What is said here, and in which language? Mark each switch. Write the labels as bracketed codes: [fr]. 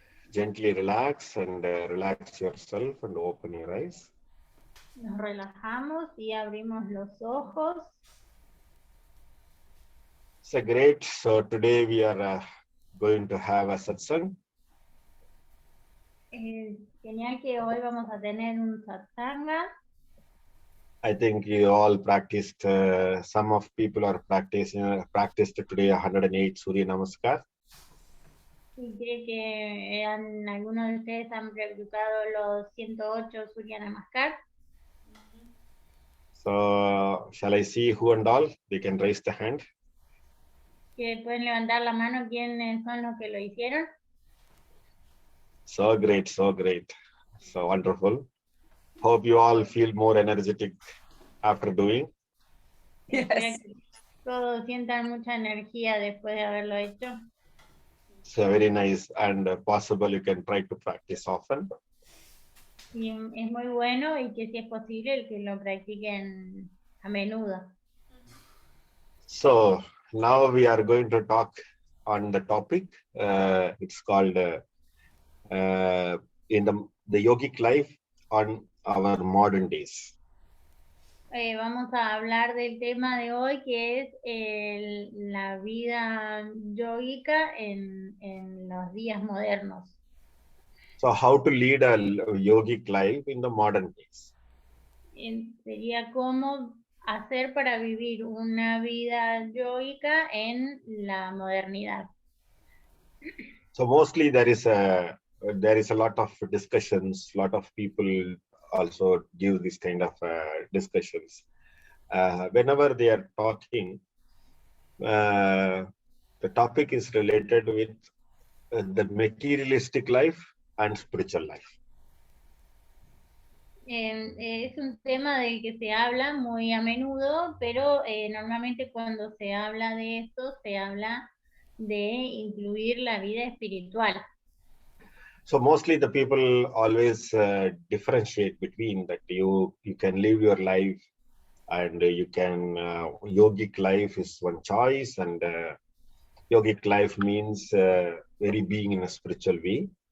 [en] Gently relax and relax yourself and open your eyes. [es] Nos relajamos y abrimos los ojos. [en] So great. So today we are going to have a satsang. [es] Genial que hoy vamos a tener un satsanga. [en] I think you all practiced, some of people are practiced today 108 Surya Namaskar. [es] Y creo que algunos de ustedes han practicado los 108 Surya Namaskar. [en] So shall I see who and all? They can raise the hand. [es] Que pueden levantar la mano quiénes son los que lo hicieron. [en] So great, so wonderful. Hope you all feel more energetic after doing. Yes. [es] Todos sientan mucha energía después de haberlo hecho. [en] So very nice, and possible you can try to practice often. [es] Y es muy bueno y que si es posible el que lo practiquen a menudo. [en] So now we are going to talk on the topic. It's called in the yogic life on our modern days. [es] Vamos a hablar del tema de hoy que es la vida yógica en los días modernos. [en] So how to lead a yogic life in the modern days. [es] Sería cómo hacer para vivir una vida yógica en la modernidad. [en] So mostly there is a lot of discussions, lot of people also give this kind of discussions. Whenever they are talking, the topic is related with the materialistic life and spiritual life. [es] Es un tema del que se habla muy a menudo, pero normalmente cuando se habla de esto, se habla de incluir la vida espiritual. [en] So mostly the people always differentiate between that you can live your life and you can yogic life is one choice, and yogic life means very being in a spiritual way.